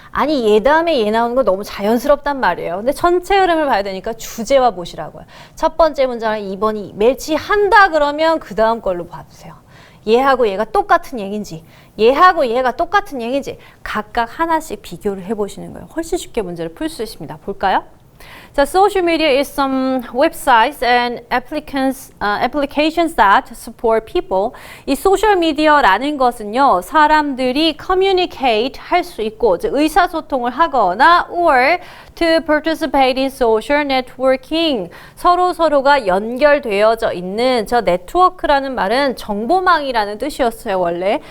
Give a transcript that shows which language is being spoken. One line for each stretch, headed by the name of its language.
Korean: 아니 얘 다음에 얘 나오는 거 너무 자연스럽단 말이에요. 근데 전체 흐름을 봐야 되니까 주제와 보시라고요. 첫 번째 문장을 2번이 매치한다 그러면 그 다음 걸로 봐주세요. 얘하고 얘가 똑같은 얘기인지 얘하고 얘가 똑같은 얘기인지 각각 하나씩 비교를 해보시는 거예요. 훨씬 쉽게 문제를 풀 수 있습니다. 볼까요?
English: 자, social media is some websites and applications that support people.
Korean: 이 소셜 미디어라는 것은요, 사람들이 communicate 할 수 있고, 즉 의사소통을 하거나
English: or to participate in social networking.
Korean: 서로가 연결되어져 있는 저 네트워크라는 말은 정보망이라는 뜻이었어요, 원래.